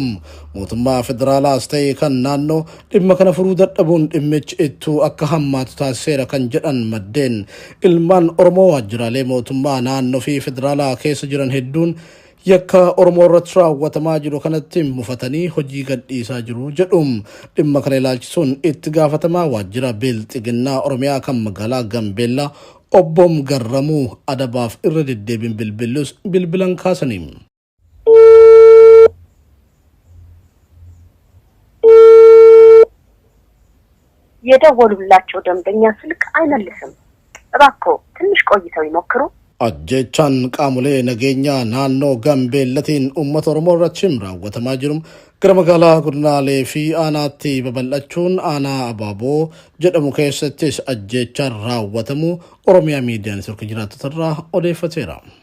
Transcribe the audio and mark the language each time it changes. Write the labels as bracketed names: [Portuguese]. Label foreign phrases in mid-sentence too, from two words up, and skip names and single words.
[Oromo] Mootummaa federaalaas ta'e kan naannoo dhimma kana furuu dadhabuun dhimmichi ittuu akka hammaatu taasiseera kan jedhan maddeen ilmaan Oromoo waajjiraalee mootummaa naannoo fi federaalaa keessa jiran hedduun yakka Oromoo irratti raawwatamaa jiru kanatti mufatanii hojii gadhiisaa jiru jedhu. Dhimma kana ilaalchisuun itti gaafatamaa waajjira Bilxiginnaa Oromiyaa kan magaalaa Gaambeellaa Obbo Garramuu Adabaaf irra deddeebiin bilbilus bilbilan kaasanii. [Amharic] የደወሉላቸው ደንበኛ ስልክ አይመልስም። እባክዎ ትንሽ ቆይተው ይሞክሩ። [Oromo] Ajjechaan qaamolee nageenyaa naannoo Gaambeellatiin uummata Oromoo irratti raawwatamaa jiru gara magaalaa Godinaalee fi aanaatti babal'achuun aanaa Abaaboo jedhamu keessattis ajjechaan raawwatamu Oromiyaa Miidiyaa Neetwork jiraattotarraa odeeffateera.